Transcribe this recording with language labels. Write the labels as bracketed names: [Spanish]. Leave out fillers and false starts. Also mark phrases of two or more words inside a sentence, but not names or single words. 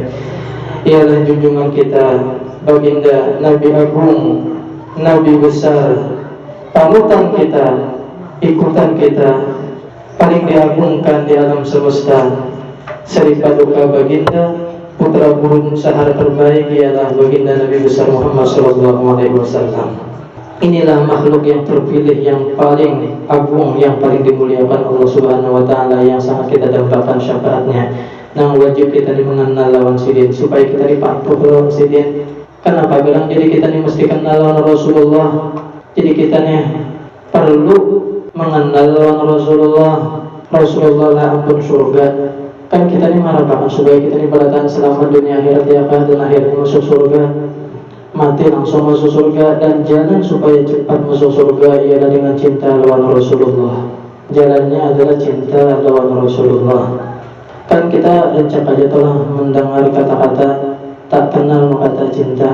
[Indonesian] Ialah junjungan kita, baginda Nabi Agung, Nabi besar, panutan kita, ikutan kita, paling diagungkan di alam semesta, Seri paduka baginda, putra gurun sahara terbaik ialah baginda Nabi besar Muhammad SAW. Inilah makhluk yang terpilih, yang paling agung, yang paling dimuliakan Allah [Arabic] سبحانه وتعالى, [Indonesian] yang sangat kita dambakan syafaatnya. [Banjar] Nang wajib kita mengenal lawan sidin supaya kita dipatuh lawan sidin. [Indonesian] Kenapa bilang jadi kita ini mesti kenal lawan Rasulullah? Jadi kita nih perlu mengenal lawan Rasulullah. [Banjar] Rasulullah lah ampun surga. [Indonesian] Kan kita ini mengharapkan supaya kita ini bertahan selamat dunia akhirat ya kan, dan akhirnya masuk surga, mati langsung masuk surga. Dan jalan supaya cepat masuk surga ialah dengan cinta lawan Rasulullah. Jalannya adalah cinta lawan Rasulullah. Kan kita rencak aja telah mendengar kata-kata tak kenal kata cinta.